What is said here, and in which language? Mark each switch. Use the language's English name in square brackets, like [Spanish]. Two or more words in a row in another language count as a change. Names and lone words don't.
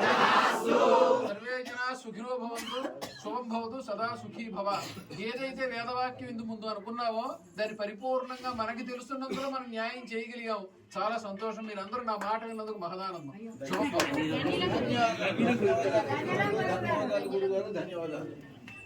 [Sanskrit] सर्वे जना सुखिनो भवन्तु शुभं भवतु सदा सुखी भव [Telugu] ఏదైతే వేదవాక్యం ఇందు ముందు అనుకున్నామో దాన్ని పరిపూర్ణంగా మనకి తెలుస్తున్నందుకు మనం న్యాయం చేయగలిగాము చాలా సంతోషం మీరందరూ నా మాట విన్నందుకు మహదానందం [Sanskrit] శుభం భవతు [Telugu] ధన్యవాదాలు